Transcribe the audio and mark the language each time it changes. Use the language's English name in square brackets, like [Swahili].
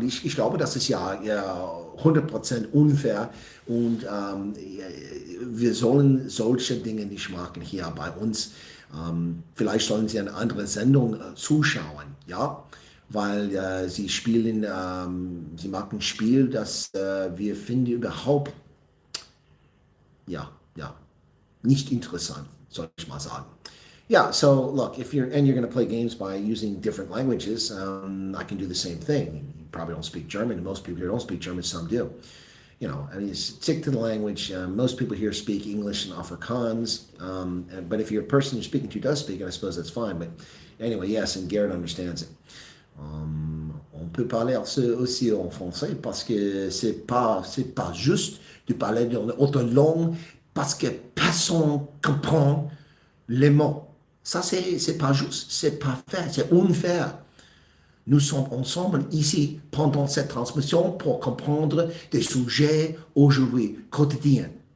[German] Und ich glaube, das ist ja 100% unfair und wir sollen solche Dinge nicht machen hier bei uns. Vielleicht sollen Sie eine andere Sendung zuschauen, ja, weil Sie spielen, Sie machen ein Spiel, das wir finden überhaupt, ja, nicht interessant, soll ich mal sagen. [English] Yeah, so look, if you're going to play games by using different languages, I can do the same thing. You probably don't speak German, and most people here don't speak German, some do. You know, I mean, stick to the language. Most people here speak English and Afrikaans, but if you're a person you're speaking to does speak it, I suppose that's fine. But anyway, yes, and Garrett understands it. [French] On peut parler aussi en français parce que c'est pas juste de parler dans autre langue parce que personne comprend les mots. Ça, c'est pas juste, c'est pas fair, c'est unfair. Nous sommes ensemble ici pendant cette transmission pour comprendre des sujets aujourd'hui, quotidiens.